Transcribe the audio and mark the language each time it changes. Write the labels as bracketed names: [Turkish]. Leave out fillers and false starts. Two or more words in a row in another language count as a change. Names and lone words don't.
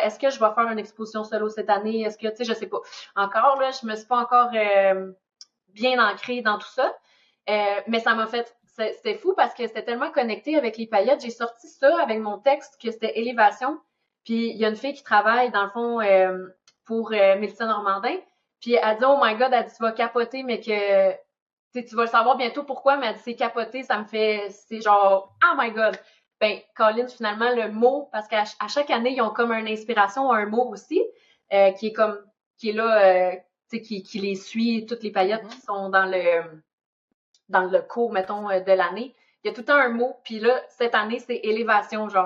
[French] Est-ce que je vais faire une exposition solo cette année? Est-ce que, tu sais, je sais pas. Encore, là, je me suis pas encore bien ancrée dans tout ça. Mais ça m'a fait, c'était fou parce que c'était tellement connecté avec les paillettes. J'ai sorti ça avec mon texte que c'était élévation. Puis il y a une fille qui travaille, dans le fond, pour Mélissa Normandin. Puis elle dit, [English] oh my God, [French] elle dit, tu vas capoter, mais que tu vas le savoir bientôt pourquoi, mais elle dit, c'est capoter, ça me fait, c'est genre, [English] oh my God. [French] Ben, Colin, finalement, le mot, parce qu'à chaque année, ils ont comme une inspiration, un mot aussi, qui est là, qui les suit, toutes les paillettes qui sont dans le cours, mettons, de l'année. Il y a tout le temps un mot, puis là, cette année, c'est élévation, genre.